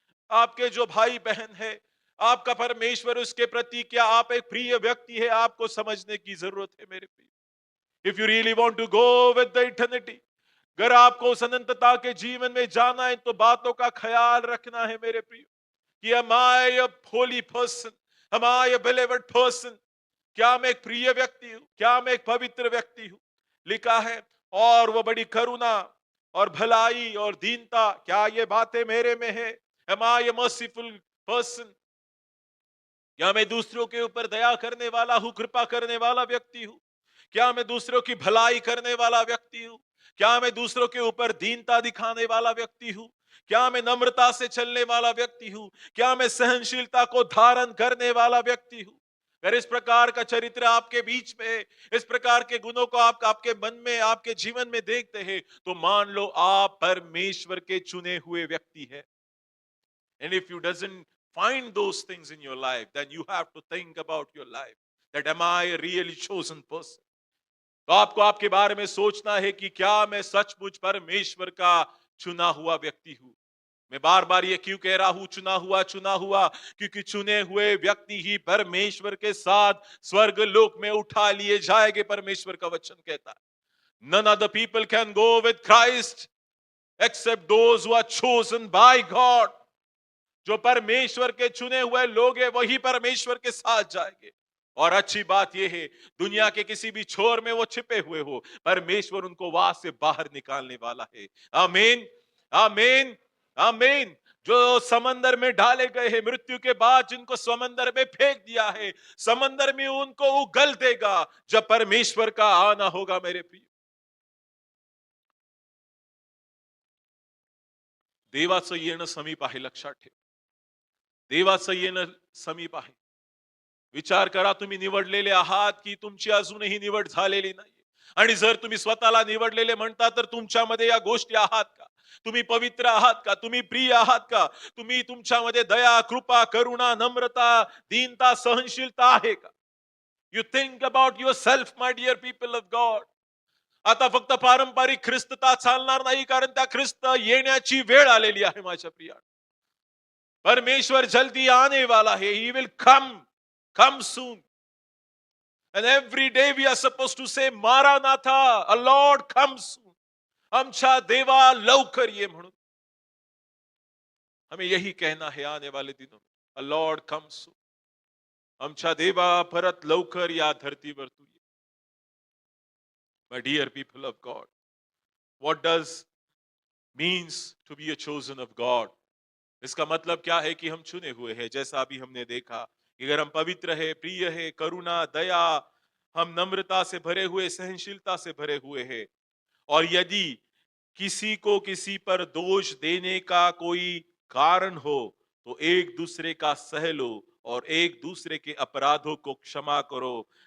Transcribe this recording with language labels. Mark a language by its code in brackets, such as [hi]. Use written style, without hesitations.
[hi] आपके जो भाई बहन है, आपका परमेश्वर, उसके प्रति क्या आप एक प्रिय व्यक्ति है? आपको समझने की जरूरत है मेरे प्रिय. [en] If you really want to go with the eternity, [hi] अगर आपको उस अनंतता के जीवन में जाना है तो बातों का ख्याल रखना है मेरे प्रिय. [en] कि am I a holy person? Am I a beloved person? [hi] क्या मैं एक प्रिय व्यक्ति हूं? क्या मैं एक पवित्र व्यक्ति हूं? लिखा है, और वो बड़ी करुणा और भलाई और दीनता, क्या ये बातें मेरे में है? [en] Am I a merciful person? [hi] क्या मैं दूसरों के ऊपर दया करने वाला हूं, कृपा करने वाला व्यक्ति हूं? क्या मैं दूसरों की भलाई करने वाला व्यक्ति हूं? क्या मैं दूसरों के ऊपर दीनता दिखाने वाला व्यक्ति हूं? क्या मैं नम्रता से चलने वाला व्यक्ति हूं? क्या मैं सहनशीलता को धारण करने वाला व्यक्ति हूं? अगर इस प्रकार का चरित्र आपके बीच में है, इस प्रकार के गुणों को आप आपके मन में, आपके जीवन में देखते हैं, तो मान लो आप परमेश्वर के चुने हुए व्यक्ति हैं. [en] And if you doesn't find those things in your life, then you have to think about your life. That am I a really chosen person? [hi] तो आपको आपके बारे में सोचना है कि क्या मैं सचमुच परमेश्वर का चुना हुआ व्यक्ति हूं. मैं बार बार ये क्यों कह रहा हूं चुना हुआ? क्योंकि चुने हुए व्यक्ति ही परमेश्वर के साथ स्वर्ग लोक में उठा लिए जाएंगे. परमेश्वर का वचन कहता है, [en] none other people can go with Christ except those who are chosen by God. [hi] जो परमेश्वर के चुने हुए लोग हैं वही परमेश्वर के साथ जाएंगे. और अच्छी बात यह है, दुनिया के किसी भी छोर में वो छिपे हुए हो, परमेश्वर उनको वहां से बाहर निकालने वाला है. आमीन, आमीन, आमीन. जो समंदर में डाले गए हैं, मृत्यु के बाद जिनको समंदर में फेंक दिया है, समंदर में उनको उगल देगा जब परमेश्वर का आना होगा मेरे प्रिय. [mr] देवाचं येणं समीप आहे, लक्षात ठेवा. देवाचं येणं समीप आहे. विचार करा, तुम्ही निवडलेले आहात की तुमची अजूनही निवड झालेली नाही? आणि जर तुम्ही स्वतःला निवडलेले म्हणता तर तुमच्यामध्ये या गोष्टी आहात का? तुम्ही पवित्र आहात का? तुम्ही प्रिय आहात का? तुम्ही तुमच्यामध्ये दया, कृपा, करुणा, नम्रता, दीनता, सहनशीलता आहे का? [en] You think about your self, my dear people of God. [mr] आता फक्त पारंपरिक ख्रिस्तता चालणार नाही, कारण त्या ख्रिस्त येण्याची वेळ आलेली आहे माझ्या प्रिया. [hi] परमेश्वर जल्दी आने वाला है. [en] He will come soon. And every day we are supposed to say, Maranatha, a Lord come soon. [mr] आमच्या देवा लवकर ये म्हणून [hi] हमें यही कहना है आने वाले दिनों में. [en] Lord come soon. [mr] आमच्या देवा परत लवकर या धरतीवर तू ये. [en] My dear people of God, what does means to be a chosen of God? [hi] इसका मतलब क्या है कि हम चुने हुए हैं. जैसा अभी हमने देखा, अगर हम पवित्र है, प्रिय है, करुणा, दया, हम नम्रता से भरे हुए, सहनशीलता से भरे हुए हैं, और यदि किसी को किसी पर दोष देने का कोई कारण हो तो एक दूसरे का सह लो और एक दूसरे के अपराधों को क्षमा करो.